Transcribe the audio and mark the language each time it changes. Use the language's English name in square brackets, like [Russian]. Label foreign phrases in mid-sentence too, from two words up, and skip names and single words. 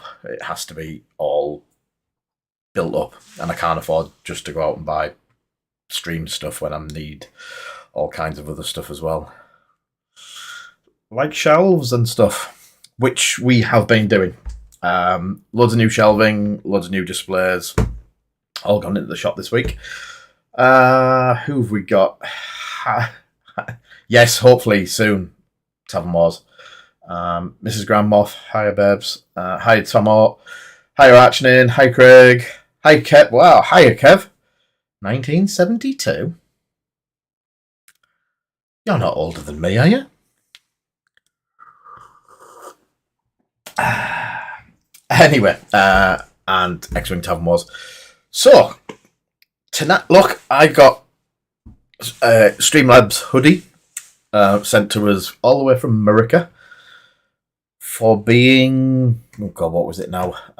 [English] It has to be all built up, and I can't afford just to go out and buy stream stuff when I need all kinds of other stuff as well, like shelves and stuff, which we have been doing. Loads of new shelving, loads of new displays, all gone into the shop this week. Who have we got? Yes, hopefully soon. Tavern Wars. Mrs. Grandmoth. Hiya, Babes. Hi, Tomo. Hiya, Archnin. Hi, Craig. Hi, Kev. Wow, hiya, Kev. 1972? You're not older than me, are you? Anyway, and X-Wing Tavern Wars. So, tonight, look, I got Streamlabs hoodie sent to us all the way from America for being, oh god, what was it now?